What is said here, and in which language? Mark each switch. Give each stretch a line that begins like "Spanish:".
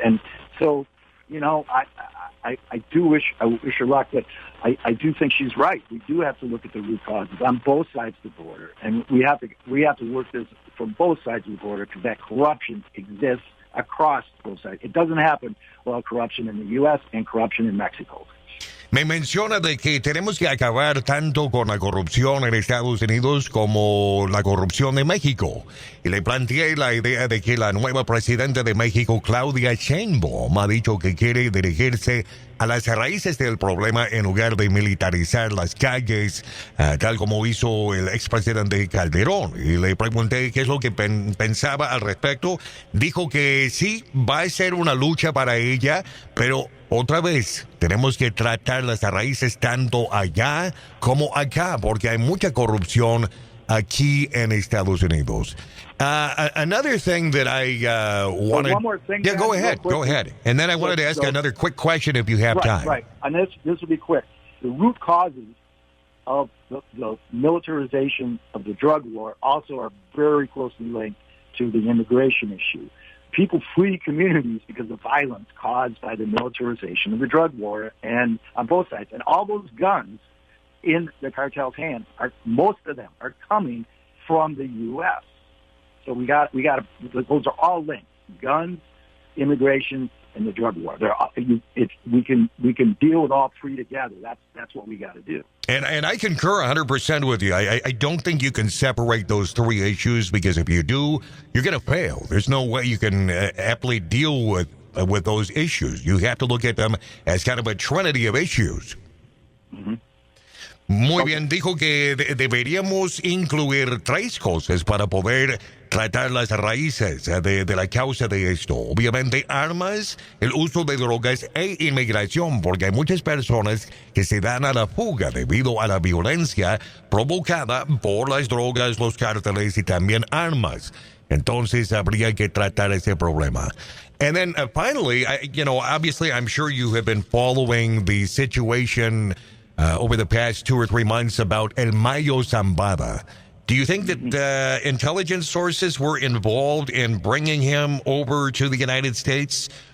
English: And so, I wish her luck, but I do think she's right. We do have to look at the root causes on both sides of the border, and we have to work this from both sides of the border because that corruption exists across both sides. It doesn't happen without corruption in the U.S. and corruption in Mexico.
Spanish: Me menciona de que tenemos que acabar tanto con la corrupción en Estados Unidos como la corrupción de México. Y le planteé la idea de que la nueva presidenta de México, Claudia Sheinbaum, ha dicho que quiere dirigirse a las raíces del problema en lugar de militarizar las calles, tal como hizo el expresidente Calderón. Y le pregunté qué es lo que pensaba al respecto. Dijo que sí, va a ser una lucha para ella, pero otra vez, tenemos que tratar las raíces tanto allá como acá, porque hay mucha corrupción aquí en Estados Unidos.
English: Another thing that I wanted... One more thing. Yeah, go ahead. And then I wanted to ask another quick question if you have time. Right, and this will be quick. The root causes of the militarization of the drug war also are very closely linked to the immigration issue. People flee communities because of violence caused by the militarization of the drug war, and on both sides. And all those guns in the cartel's hands most of them are coming from the U.S. So we got those are all linked: guns, immigration, and the drug war. We can deal with all three together. That's what we got to do. And I concur 100% with you. I don't think you can separate those three issues, because if you do, you're going to fail. There's no way you can aptly deal with those issues. You have to look at them as kind of a trinity of issues. Mm-hmm.
Spanish: Muy bien, dijo que deberíamos incluir tres cosas para poder tratar las raíces de la causa de esto. Obviamente, armas, el uso de drogas e inmigración, porque hay muchas personas que se dan a la fuga debido a la violencia provocada por las drogas, los cárteles y también armas. Entonces, habría que tratar ese problema.
English: And then finally, obviously, I'm sure you have been following the situation over the past 2 or 3 months about El Mayo Zambada. Do you think that intelligence sources were involved in bringing him over to the United States?